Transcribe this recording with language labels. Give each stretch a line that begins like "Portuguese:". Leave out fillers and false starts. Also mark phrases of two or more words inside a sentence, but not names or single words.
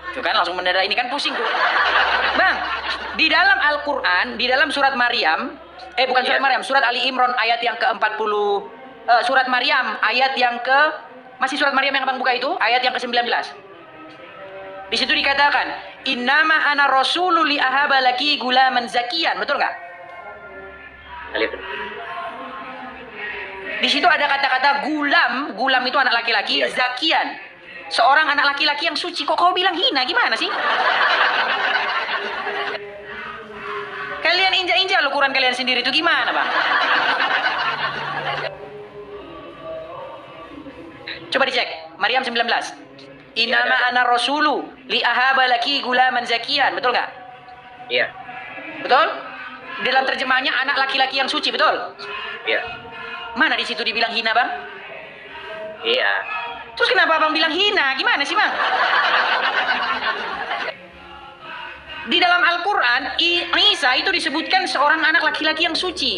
Indonesian: Tuh kan langsung mendadak ini kan pusing tuh. Bang, di dalam Al-Quran, di dalam surat Maryam, bukan surat Maryam, surat Ali Imran ayat yang ke-40, surat Maryam ayat yang ke, masih surat Maryam yang abang buka itu, ayat yang ke-19. Di situ dikatakan,
Arabic: إنما أنا رسول لأهب لك غلاما زكيا,
Indonesian: betul nggak? Di situ ada kata-kata gulam itu anak laki-laki, zakiyan, seorang anak laki-laki yang suci. Kok kau bilang hina, gimana sih? Kalian injak-injak lo Quran kalian sendiri itu gimana, Bang? Coba dicek, Maryam 19.
Arabic: إنما أنا رسول لأهب لك غلاما زكيا,
Indonesian: betul nggak? Iya. Betul? Dalam terjemahannya anak laki-laki yang suci, betul? Iya. Mana di situ dibilang hina, Bang? Iya. Terus kenapa Abang bilang hina? Gimana sih, Bang? Di dalam Al-Quran, Isa itu disebutkan seorang anak laki-laki yang suci.